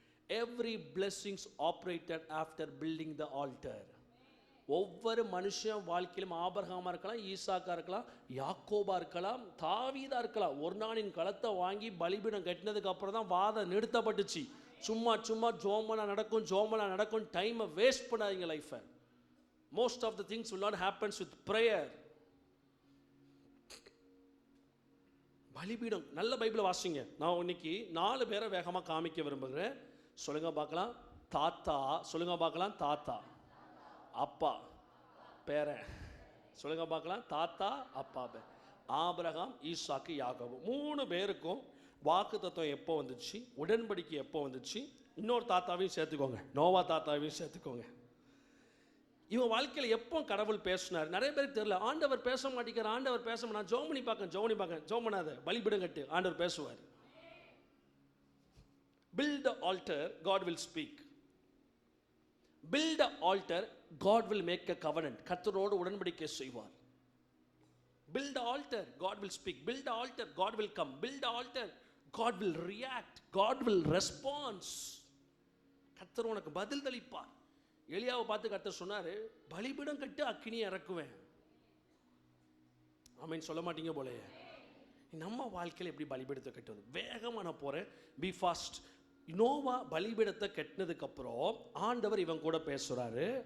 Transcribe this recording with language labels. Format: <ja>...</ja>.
<en>Every blessings operated after building the altar.</en> <ta>ஒவ்வொரு மனுஷன் வாழ்க்கையிலும் ஆபிரகாமா இருக்கலாம், ஈசாக்கா இருக்கலாம், யாக்கோபா இருக்கலாம், தாவீதா இருக்கலாம். ஒரு நாளின் களத்தை வாங்கி பலிபீடம் கட்டினதுக்கு அப்புறம் தான் வாதம் நிறுத்தப்பட்டுச்சு. சும்மா சும்மா ஜோமனா நடக்கும், ஜோமனா நடக்கும். டைமை வேஸ்ட் பண்ணாதீங்க லைஃபை.</ta> <en>Most of the things will not happen with prayer.</en> <ta>பலிபீடம். நல்ல பைபிளை வாசிங்க. நான் இன்னைக்கு 4 பேரை வேகமாக காமிக்க விரும்புகிறேன். சொல்லுங்க பார்க்கலாம். தாத்தா. சொல்லுங்க பார்க்கலாம். தாத்தா, அப்பா, பேரன். சொல்லுங்க பார்க்கலாம். தாத்தா, அப்பா, ஆபிரகாம், ஈசாக்கு, யாக்கோபு. 3 பேருக்கும் வாக்குத்தத்தம் எப்போ வந்துச்சு, உடன்படிக்கை எப்போ வந்துச்சு? இன்னொரு தாத்தாவையும் சேர்த்துக்கோங்க, நோவா தாத்தாவையும் சேர்த்துக்கோங்க. இவன் வாழ்க்கையில் எப்போ கடவுள் பேசினார் நிறைய பேருக்கு தெரியல. ஆண்டவர் பேச மாட்டேங்கிறார், ஆண்டவர் பேச மாட்டேன். ஜோமனி பார்க்க ஜோம் பண்ணாத, பலிபீடம் கட்டு, ஆண்டவர் பேசுவார்.</ta> <en>Build the altar, God will speak. Build the altar, God will make a covenant.</en> <ta>கர்த்தரோடு உடன்படிக்கை செய்வார்.</ta> <en>Build the altar, God will speak. Build the altar, God will come. Build the altar, God will react. God will respond.</en> <ta>கர்த்தர் உனக்கு பதில் அளிப்பார். எலியாவை பார்த்து கர்த்தர் சொன்னார், பலிபீடம் கட்டு, அக்கினியை இறக்குவேன். ஆமீன் சொல்ல மாட்டீங்க போலயே. நம்ம வாழ்க்கையில் எப்படி பலிபீடத்தை கட்டுவது? வேகமாக நான் போகிறேன், பி ஃபாஸ்ட். நோவா பலிபீடத்தை கட்டினதுக்கு அப்புறம் ஆண்டவர் இவன் கூட பேசுறாரு.</ta>